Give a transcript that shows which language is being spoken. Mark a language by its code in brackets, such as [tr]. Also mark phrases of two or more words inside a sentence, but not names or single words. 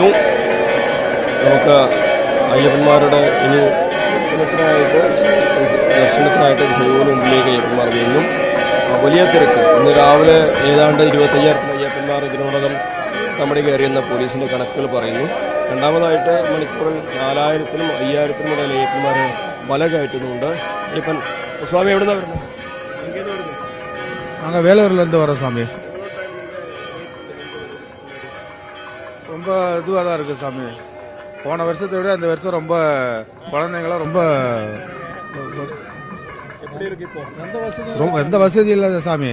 [ml] നമുക്ക് അയ്യപ്പന്മാരുടെ ഇനി ദർശനത്തിനായിട്ട് ശ്രീകോവിലിന് മുമ്പിലേക്ക് അയ്യപ്പന്മാർ വീണ്ടും വലിയ തിരക്ക്. ഇന്ന് രാവിലെ ഏതാണ്ട് 25,000 അയ്യപ്പന്മാർ ഇതിനോടകം നമ്മുടെ കയറിയെന്ന പോലീസിന്റെ കണക്കുകൾ പറയുന്നു. രണ്ടാമതായിട്ട് മണിക്കൂറിൽ 4,000-നും 5,000-നും ഇടയിൽ അയ്യപ്പന്മാർ മല കയറ്റുന്നുണ്ട്. അയ്യപ്പൻ സ്വാമി എവിടെ നിന്നാണ് വരുന്നത്? [ta] நாங்கள் வேலூர்லேருந்து வரோம் சாமி. ரொம்ப இதுவாக தான் இருக்குது சாமி. போன வருஷத்தை விட இந்த வருஷம் ரொம்ப குழந்தைங்களாம் ரொம்ப எந்த வசதி இல்லை சாமி.